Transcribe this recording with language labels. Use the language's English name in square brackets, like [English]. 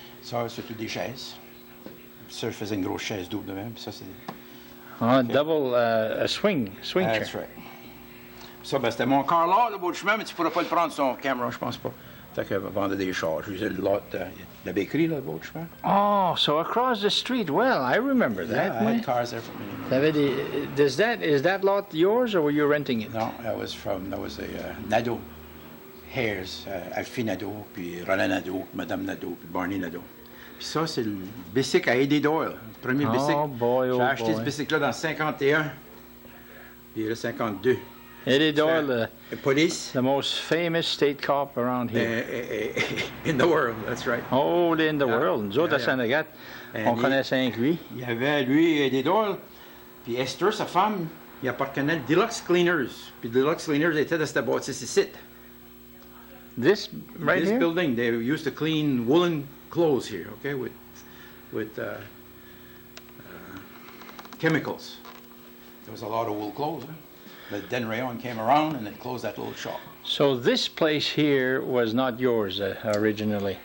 [French] Ça, c'est toutes des chaises. Ça, je faisais une grosse chaise double de même. Puis ça, c'est... [English] Ah, double swing chair. That's right. [French] Ça, ben, c'était mon car là, le bout de chemin, mais tu pourras pas le prendre sur son caméra, je pense pas. Fait que vendait des chars. J'usais le lot de la bakerie, là, le bout de chemin. [English] Oh, so across the street. Well, I remember that. Yeah, I [French] oui. [English] had cars there for many years. [French] T'avais des... [English] Is that lot yours, or were you renting it? No, that was a Nadeau. [French] Hares, Alfie Nadeau, puis Roland Nadeau, Madame Nadeau, puis Barney Nadeau. Puis ça, c'est le bicycle à Eddie Doyle. Le premier [English] Oh [French] bicycle. [English] boy, oh [French] J'ai acheté ce [English] boy. [French] bicycle-là dans 51. Puis le 52. [English] Eddie Doyle, Police. the most famous state cop around here. In the world, that's right. Oh, in the world. [French] Nous autres, à Saint-Agathe, on connaissait un que lui. Il y avait, lui, Eddie Doyle, puis Esther, sa femme, il appartenait Deluxe Cleaners. Puis Deluxe Cleaners était dans cette bâtisse ici. [English] This right This here? building, they used to clean woolen clothes here, okay, with chemicals. There was a lot of wool clothes, huh? But then Rayon came around and they closed that little shop. So this place here was not yours originally?